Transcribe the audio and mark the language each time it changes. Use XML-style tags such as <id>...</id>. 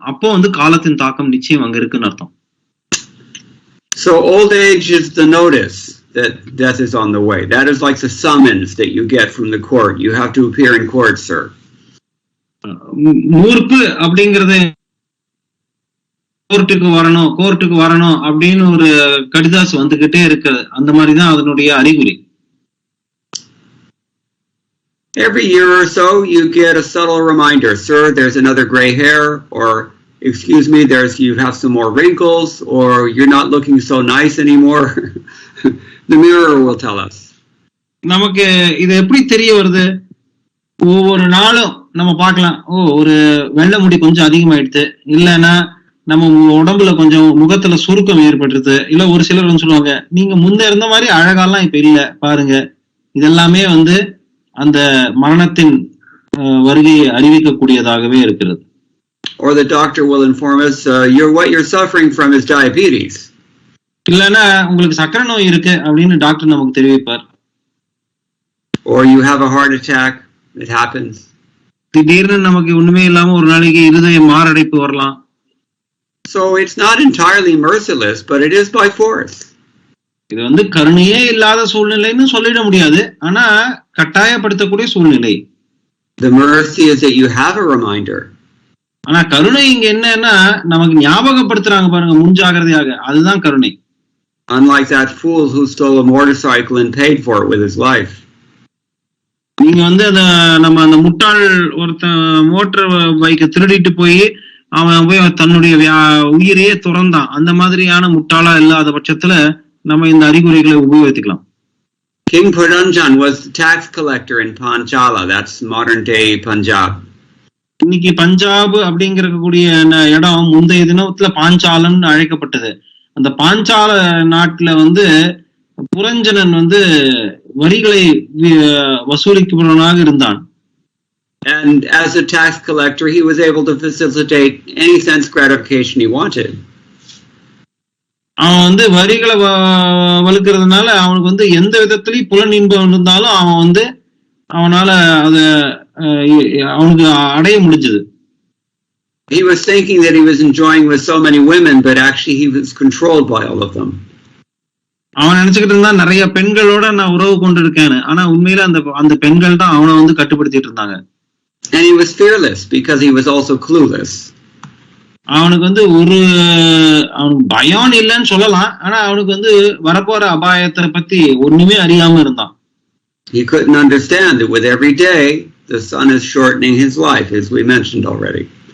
<ta>அப்போ வந்து காலத்தின் தாக்கம் நிச்சயம் அங்க இருக்குன்னு அர்த்தம்.</ta> <en>So old age is the notice that death is on the way. That is like the summons that you get from the court. You have to appear in court, sir.</en> <ta>மூர்ப்பு அப்படிங்கறது கோர்ட்டுக்கு வரணும் அப்படின்னு ஒரு கடிதாசு வந்துகிட்டே இருக்கு. அந்த மாதிரிதான் அதனுடைய அறிகுறி.</ta> <en>Every year or so, you get a subtle reminder, sir, there's another gray hair, or excuse me, you have some more wrinkles, or you're not looking so nice anymore. The mirror will tell us.</en> <ta>நமக்கு இது எப்படி தெரிய வருது? ஒவ்வொரு நாளும் நம்ம பார்க்கலாம், ஒரு வெள்ளை முடி கொஞ்சம் அதிகமாயிடுது, இல்லைன்னா நம்ம உடம்புல கொஞ்சம் முகத்துல சுருக்கம் ஏற்பட்டுருது, இல்ல ஒரு சிலர் வந்து சொல்லுவாங்க, நீங்க முன்ன இருந்த மாதிரி அழகாலாம் இப்ப இல்ல பாருங்க. இதெல்லாமே வந்து அந்த மரணத்தின் வருகையை அறிவிக்கக்கூடியதாகவே இருக்கிறது.</ta> <en>Or the doctor will inform us, what you're suffering from is diabetes.</en> <ta>இல்லைன்னா உங்களுக்கு சக்கரை நோய் இருக்கு அப்படின்னு டாக்டர் நமக்கு தெரிவிப்பார்.</ta> <en>Or you have a heart attack. It happens.</en> <ta>திடீர்னு நமக்கு ஒண்ணுமே இல்லாம ஒரு நாளைக்கு இருதய மாரடைப்பு வரலாம்.</ta> <en>So it's not entirely merciless, but it is by force.</en> <ta>இது வந்து கருணையே இல்லாத சூழ்நிலைன்னு சொல்லிட முடியாது, ஆனா கட்டாயப்படுத்தக்கூடிய சூழ்நிலை.</ta> <en>The mercy is that you have a reminder.</en> <ta>ஆனா கருணை இங்க என்னன்னா நமக்கு ஞாபகப்படுத்துறாங்க பாருங்க, முன்ஜாகிரதையாக. அதுதான் கருணை.</ta> <en>Unlike that fool who stole a motorcycle and paid for it with his life.</en> <ta>நீங்க வந்து அந்த முட்டாள் ஒருத்தன் மோட்டார் பைக்கை திருடிட்டு போய் அவன் போய் தன்னுடைய உயிரையே துறந்தான். அந்த மாதிரியான முட்டாளா இல்லாத பட்சத்துல நம்ம இந்த அறிகுறிகளை உபயோகிக்கலாம்.</ta> <en>King Puranjan was the tax collector in Panchala. That's modern day Punjab.</en> <ta>இன்னைக்கு பஞ்சாப் அப்படிங்கக்கூடிய இடம் முந்தைய தினத்துல பாஞ்சாலன் அழைக்கப்பட்டது. அந்த பாஞ்சால நாட்டுல வந்து புரஞ்சனன் வந்து வரிகளை வசூலிக்கிறவனாக இருந்தான்.</ta> <en>And as a tax collector, he was able to facilitate any sense gratification he wanted.</en> <ta>அவன் வந்து வரிகளை வலுக்கிறதுனால அவனுக்கு வந்து எந்த விதத்திலையும் புலன் இன்பம் இருந்தாலும் அவன் வந்து அவனால அத அவனுக்கு அடைய முடிஞ்சது.</ta> <en>He was thinking that he was enjoying with so many women, but actually he was controlled by all of them.</en> <ta>அவன் நினைச்சுக்கிட்டு இருந்தா நிறைய பெண்களோட நான் உறவு கொண்டிருக்கேன்னு, ஆனா உண்மையில அந்த பெண்கள் தான் அவனை வந்து கட்டுப்படுத்திட்டு இருந்தாங்க.</ta> <en>And he was fearless because he was also clueless.</en> <ta>அவனுக்கு வந்து அவனுக்கு பயம் இல்லைன்னு சொல்லலாம், ஆனா அவனுக்கு வந்து வரப்போற அபாயத்தை பத்தி ஒண்ணுமே அறியாம இருந்தான்.</ta> <en>He couldn't understand that with every day the sun is shortening his life, as we mentioned already.</en>